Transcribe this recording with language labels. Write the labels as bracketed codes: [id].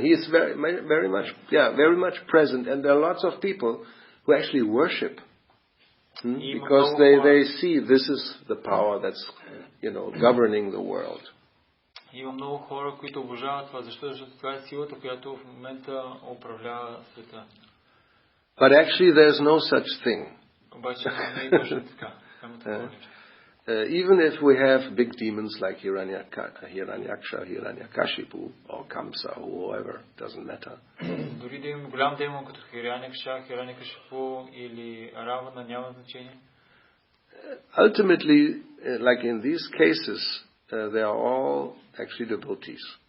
[en] He is very much present, and there are lots of people who actually worship. Because they see this is the power that's, governing the world. [bg] Има много хора, които обожават това. Защото това е силата, която в момента управлява света. [en] But actually there's no such thing. [bg] Обаче не е точно така. [en] Even if we have big demons like Hiranyaksha, Hiranyakashipu, or Kamsa, or whoever, doesn't matter. [bg] Дори да имаме голям демон като Хиранякша, Хирanyakashipu или Равана, няма значение. [en] Ultimately, like in these cases, they are all actually devotees.